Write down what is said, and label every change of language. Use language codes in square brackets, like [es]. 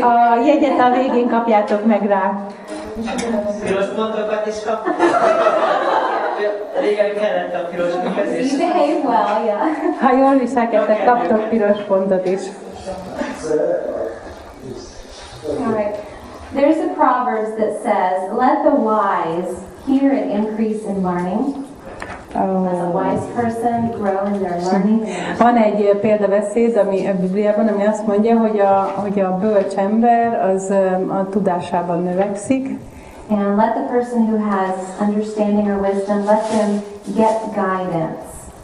[hu] A jegyet a végén kapjátok meg rá. Piros pontokat is kaptuk. Régen kellett a piros működés. [en] You behave well, yeah. [hu] Ha jól viselkedtek, kaptok piros pontot is. [en] All right. There's a Proverbs that says, "Let the wise hear and increase in learning." As a wise person grow in their learning. [hu] Van egy példabeszéd, ami a Bibliában, ami azt mondja, hogy a bölcs ember az a tudásában növekszik. [en] And let the person who has understanding or wisdom, let them get guidance.